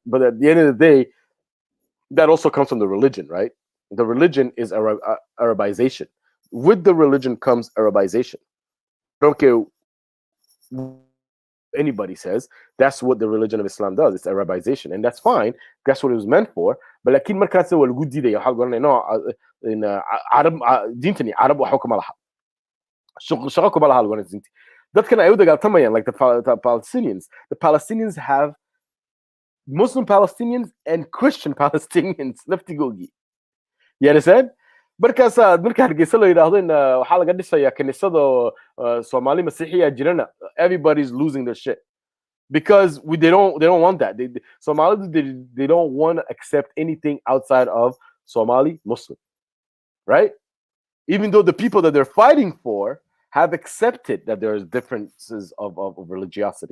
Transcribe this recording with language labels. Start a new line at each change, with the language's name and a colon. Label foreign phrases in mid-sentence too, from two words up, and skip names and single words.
English: But at the end of the day, that also comes from the religion, right? The religion is Arabization. With the religion comes Arabization. I don't care what anybody says, that's what the religion of Islam does. It's Arabization, and that's fine. That's what it was meant for. But like in
Somali: markaas waa lagu diiday waxa goranay no in Arab diintani Arab waxa kuma laha shaqo kuma laha lagu diinti dadkan ay u dagaaltamayaan
English: like the Palestinians. The Palestinians have Muslim Palestinians and Christian Palestinians laftigoogi. You understand?
Somali: marka hargeysa la yiraahdo in waxa laga dhisaya kaniisada Somali Masiixiya jirana,
English: everybody's losing their shit because they don't want that. Somalis they don't want to accept anything outside of Somali Muslim, right? Even though the people that they're fighting for have accepted that there's differences of religiosity.